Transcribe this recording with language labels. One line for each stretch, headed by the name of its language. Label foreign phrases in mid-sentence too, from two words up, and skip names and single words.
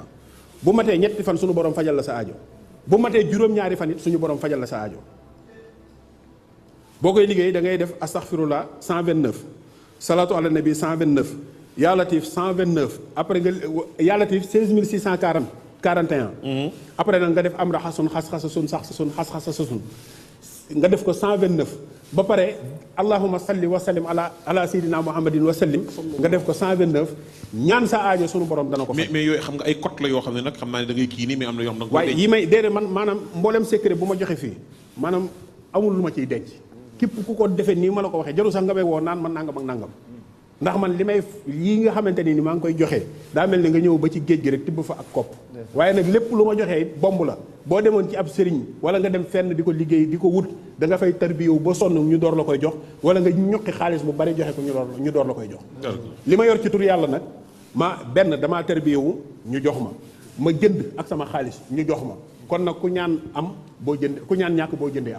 Wolof: bu matee ñetti fan suñu borom fajal la sa aajo bu matee juróom-ñaari fan it suñu borom fajal la sa aajo boo koy liggéey da ngay def astaghfirullah 129
Arabic: صلاة على النبي
Wolof: 129
Arabic: يا لطيف
Wolof: 129 après nga
Arabic: يا لطيف
Wolof: 16641 après nag nga def am raxasun xas-xasasun sax-sasun xas-xasasun nga def ko 129 ba pare
Arabic: اللهم صل وسلم على سيدنا محمد وسلم
Wolof: nga def ko 129 ñaan sa aajo sunu borom dana ko faj. mais yooyu xam nga ay cote la yoo xam ne nag xam naa ne da ngay kii nii mais am na yoo xam ne. waaye yi may déedéet man maanaam mboolem secret bu ma joxe fii maanaam amul lu ma ciy denc képp ku ko defee nii ma la ko waxee jarul sax nga may woo naan man nangam ak nangam ndax man li may yii nga xamante ni maa ngi koy joxe daa mel ni nga ñëw ba ci géej gi rek tibb fa ak kopp waaye nag lépp lu ma joxee bomb la boo demoon ci ab sëriñ wala nga dem fenn di ko liggéey di ko wut da nga fay tarbiyewu ba sonn ñu door la koy jox wala nga ñuqi xaalis bu bari joxe ko ñu door la koy jox li ma yor ci tur yàlla nag ma benn damaa tarbiyewu ñu jox ma jënd ak sama xaalis ñu jox ma kon nag ku ñaan am boo jënd ku ñaan ñàkk boo jëndee am